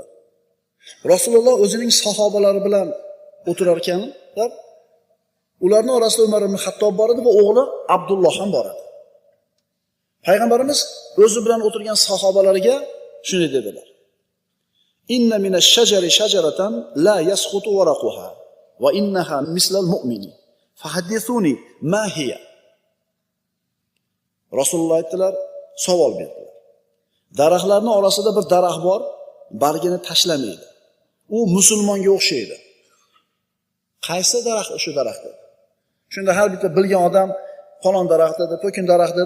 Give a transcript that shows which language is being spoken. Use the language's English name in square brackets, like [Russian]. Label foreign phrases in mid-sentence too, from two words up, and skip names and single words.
[Uzbek] Rasululloh o'zining sahobalari bilan o'tirar ekanlar. Ularning orasida Umar ibn Xattob bor edi va o'g'li Abdulloh ham bor edi. Payg'ambarimiz o'zi bilan o'tirgan sahobalariga shunday dedilar: [Arabic] إن من الشجر شجرة لا يسقط ورقها وإنها مثل المؤمن. فحدثوني ما هي. [Uzbek] Rasululloh aytdilar, savol berdilar. Daraxtlarning orasida bir daraxt bor, bargini tashlamaydi. U musulmonga o'xshaydi. Qaysi daraxt o'sha daraxt dedi. Shunda har bitta bilgan odam falon daraxt dedi, to'kin daraxt dedi.